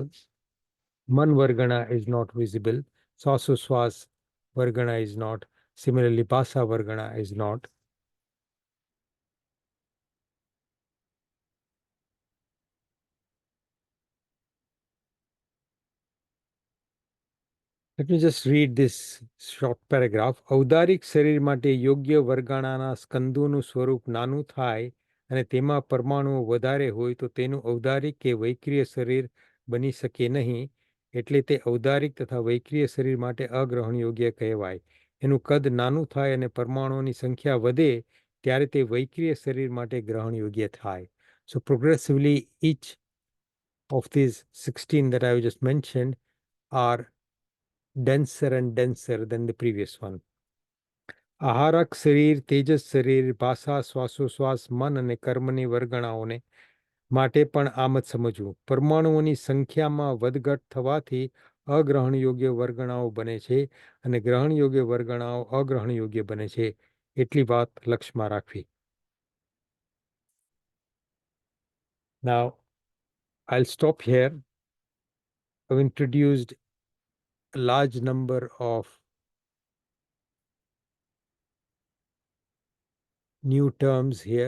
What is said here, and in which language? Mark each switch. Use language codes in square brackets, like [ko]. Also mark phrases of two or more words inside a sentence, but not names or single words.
[en] Man Vargana is not visible. Sasoswas Vargana is not. Similarly, Basa Vargana is not. Let me just read this short paragraph. [gu] ઔદારિક શરીર માટે યોગ્ય વર્ગાણાના સ્કંદોનું સ્વરૂપ નાનું થાય અને તેમાં પરમાણુઓ વધારે હોય તો તેનું ઔદારિક કે વૈક્રિય શરીર બની શકે નહીં. એટલે તે ઔદારિક તથા વૈક્રિય શરીર માટે અગ્રહણ યોગ્ય કહેવાય. એનું કદ નાનું થાય અને પરમાણુઓની સંખ્યા વધે ત્યારે તે વૈક્રિય શરીર માટે ગ્રહણ યોગ્ય થાય. [en] So progressively each of these 16 that I just mentioned are denser and denser than the previous one. [gu] આહારક શરીર, તેજસ શરીર, ભાષા, શ્વાસોશ્વાસ, મન અને કર્મની વર્ગણાઓને માટે પણ આમ જ સમજવું. પરમાણુઓની સંખ્યામાં વધઘટ થવાથી અગ્રહણયોગ્ય વર્ગણાઓ બને છે અને ગ્રહણયોગ્ય વર્ગણાઓ અગ્રહણયોગ્ય બને છે. એટલી વાત લક્ષમાં રાખવી. [en] Now, I'll stop here. I've introduced a large number of new terms here.